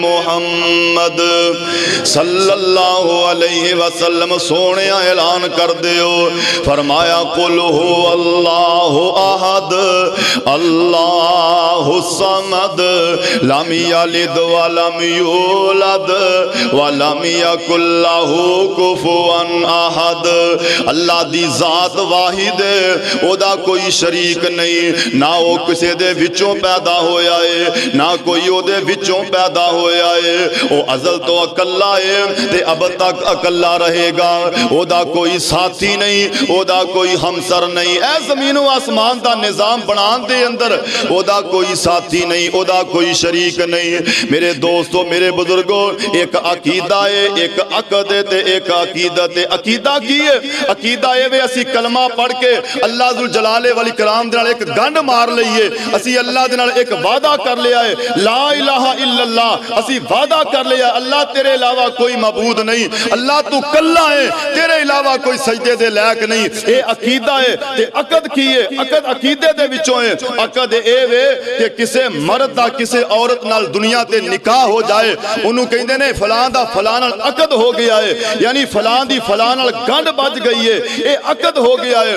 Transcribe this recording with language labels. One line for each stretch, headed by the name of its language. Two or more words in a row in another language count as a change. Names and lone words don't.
Arabic: محمد صلی اللہ علیہ وسلم
Punjabi: سونے اعلان کر دیو فرمایا
Arabic: قل هو اللہ احد اللہ الله الصمد لم يلد ولم يولد ولم يكن له كفوا أحد.
Punjabi: ਅੱਲਾਹ ਦੀ ਜ਼ਾਤ ਵਾਹਿਦ ਹੈ, ਓਦਾ ਕੋਈ ਸ਼ਰੀਕ ਨਹੀਂ, ਨਾ ਵੋ ਕਿਸੀ ਦੇ ਵਿਚੋਂ ਪੈਦਾ ਹੋਇਆ ਹੈ ਨਾ ਕੋਈ ਓਦੇ ਵਿਚੋਂ ਪੈਦਾ ਹੋਇਆ ਹੈ। ਵੋ ਅਜ਼ਲ ਤੋ ਅਕੱਲਾ ਹੈ ਤੇ ਅਬ ਤਕ ਅਕੱਲਾ ਰਹੇਗਾ, ਓਦਾ ਕੋਈ ਸਾਥੀ ਨਹੀਂ, ਓਦਾ ਕੋਈ ਹਮਸਰ ਨਹੀਂ। ਐ ਜ਼ਮੀਨ ਵ ਆਸਮਾਨ ਦਾ ਨਿਜ਼ਾਮ ਬਣਾਨ ਦੇ ਅੰਦਰ ਓਦਾ ਕੋਈ ਸਾਥੀ ਨਹੀਂ, ਓਦਾ ਕੋਈ ਸ਼ਰੀਕ ਨਹੀਂ। ਮੇਰੇ ਦੋਸਤੋ ਮੇਰੇ ਬਜ਼ੁਰਗੋ, ਇਕ ਅਕੀਦਾ ਹੈ, ਇਕ ਅਕਦ ਹੈ ਤੇ ਇਕ ਅਕੀਦਤ ਹੈ। ਅਕੀਦਾ ਕੀ ਹੈ? ਅਕੀਦਾ ਹੈ ਵੇ ਅਸੀਂ ਕਲਮਾ ਪੜ੍ਹ ਕੇ ਅੱਲਾਹ ਜ਼ੁਲ ਜਲਾਲੇ ਵਾਲੀ ਕਲਾਮ ਦੇ ਨਾਲ ਇਕ ਗੰਢ ਮਾਰ ਲਈਏ, ਅਸੀਂ ਅੱਲਾਹ ਦੇ ਨਾਲ ਇਕ ਵਾਅਦਾ ਕਰ ਲਿਆ ਹੈ,
Arabic: لا إله إلا الله,
Punjabi: ਅਸੀਂ ਵਾਅਦਾ ਕਰ ਲਿਆ ਅੱਲਾਹ ਤੇਰੇ ਅਲਾਵਾ ਕੋਈ ਮਾਬੂਦ ਨਹੀਂ, ਅੱਲਾਹ ਤੂ ਕੱਲਾ ਹੈ, ਤੇਰੇ ਅਲਾਵਾ ਕੋਈ ਸਜਦੇ ਦੇ ਲਾਇਕ ਨਹੀਂ। ਯੇ ਅਕੀਦਾ ਹੈ। ਤੇ ਅਕਦ ਕੀ ਹੈ? ਅਕਦ ਅਕੀਦੇ ਦੇ ਵਿਚੋਂ ਹੈ। ਅਕਦ ਏ ਵੇ ਕਿ ਕਿਸੇ ਮਰਦ ਦਾ ਕਿਸੇ ਔਰਤ ਨਾਲ ਦੁਨੀਆ ਤੇ ਨਿਕਾਹ ਹੋ ਜਾਏ, ਉਨ੍ਹੋਂਨੇ ਕਹਿਤੇ ਨੇ ਫਲਾਂ ਦਾ ਫਲਾਂ ਨਾਲ ਅਕਦ ਹੋ ਗਿਆ ਹੈ, ਯਾਨੀ ਫਲਾਂ ਦੀ ਫਲਾਂ ਨਾਲ ਗੰਢ ਬੱਝ ਗਈ ਹੈ, ਯੇ ਅਕਦ ਹੋ ਗਿਆ ਹੈ।